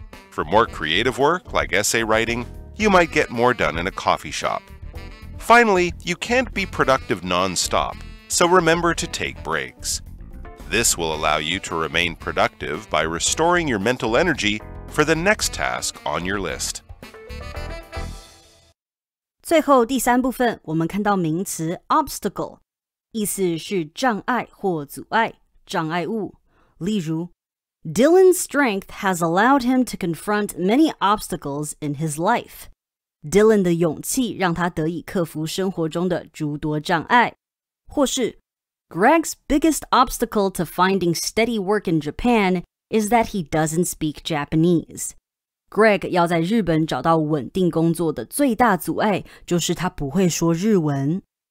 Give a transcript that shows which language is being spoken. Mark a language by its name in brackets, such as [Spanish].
[English] For more creative work, like essay writing, you might get more done in a coffee shop. Finally, you can't be productive non-stop, so remember to take breaks. This will allow you to remain productive by restoring your mental energy for the next task on your list. [Chinese] 最后第三部分，我们看到名词 obstacle， 意思是障碍或阻碍、障碍物。例如 [English] Dylan's strength has allowed him to confront many obstacles in his life. [Chinese] Dylan 的勇气让他得以克服生活中的诸多障碍。或是 [English] Greg's biggest obstacle to finding steady work in Japan is that he doesn't speak Japanese. [Chinese] Greg 要在日本找到稳定工作的最大阻碍，就是他不会说日文。